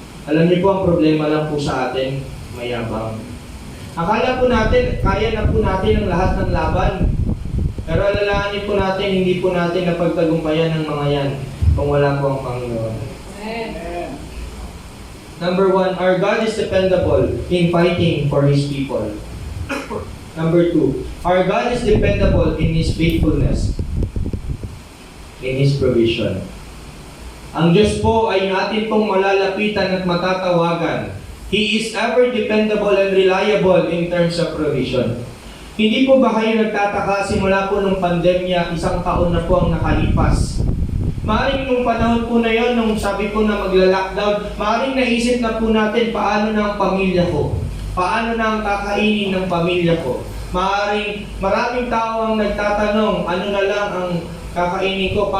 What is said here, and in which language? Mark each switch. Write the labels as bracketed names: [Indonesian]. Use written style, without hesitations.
[Filipino] Alam niyo po, ang problema lang po sa atin, mayabang. Akala po natin, kaya na po natin ang lahat ng laban. Pero alalahanin po natin, hindi po natin napagtagumpayan ng mga yan kung wala po ang Panginoon. [English] Number 1, our God is dependable in fighting for His people. Number 2, our God is dependable in His faithfulness, in His provision. [Filipino] Ang Diyos po ay atin pong malalapitan at matatawagan. [English] He is ever dependable and reliable in terms of provision. [Filipino] Hindi po ba kayo nagtataka simula po nung pandemya, 1 taon na po ang nakalipas? Maaring nung panahon po na yon, nung sabi po na magla-lockdown, maaring naisip na po natin paano na ang pamilya ko? Paano na ang kakainin ng pamilya ko? Maraming tao ang nagtatanong, ano na lang ang kakainin ko?